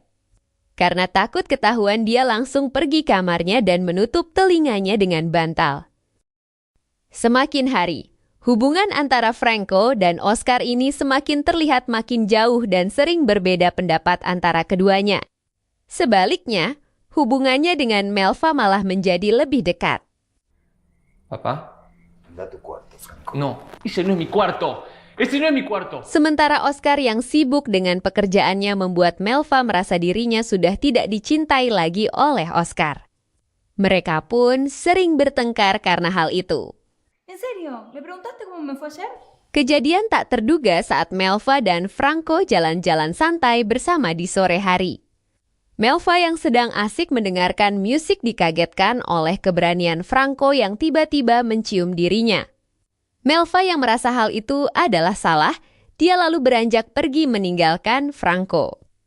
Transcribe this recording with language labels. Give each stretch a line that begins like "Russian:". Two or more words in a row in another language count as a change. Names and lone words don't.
Indonesian: Karena takut ketahuan, dia langsung pergi kamarnya dan menutup telinganya dengan bantal. Semakin hari, hubungan antara Franco dan Oscar ini semakin terlihat makin jauh dan sering berbeda pendapat antara keduanya. Sebaliknya, hubungannya dengan Melva malah menjadi lebih dekat.
Spanish: ¿Papá? Anda a tu cuarto, Franco. No, ese no es mi cuarto. Ese no es mi cuarto.
Indonesian: Sementara Oscar yang sibuk dengan pekerjaannya membuat Melva merasa dirinya sudah tidak dicintai lagi oleh Oscar. Mereka pun sering bertengkar karena hal itu.
Spanish: ¿En serio? ¿Le preguntaste cómo me fue ayer?
Indonesian: Kejadian tak terduga saat Melva dan Franco jalan-jalan santai bersama di sore hari. Melva yang sedang asik mendengarkan musik dikagetkan oleh keberanian Franco yang tiba-tiba mencium dirinya. Melva yang merasa hal itu adalah salah, dia lalu beranjak pergi meninggalkan Franco.